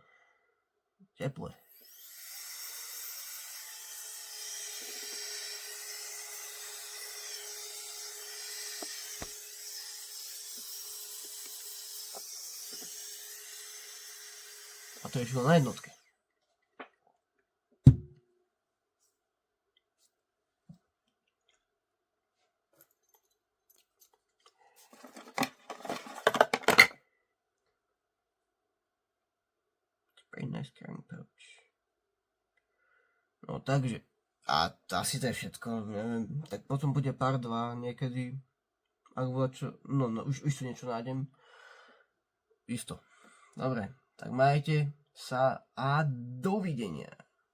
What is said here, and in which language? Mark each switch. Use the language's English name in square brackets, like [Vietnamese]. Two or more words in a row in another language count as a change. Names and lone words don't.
[Slovak] Teple. A to je ešte na jednotke. [English] Very nice carrying pouch. [Slovak] No takže, a asi to je všetko, neviem, tak potom bude part 2 niekedy, ak bude čo, no už tu niečo nájdem, isto. Dobre, tak majte sa a dovidenia.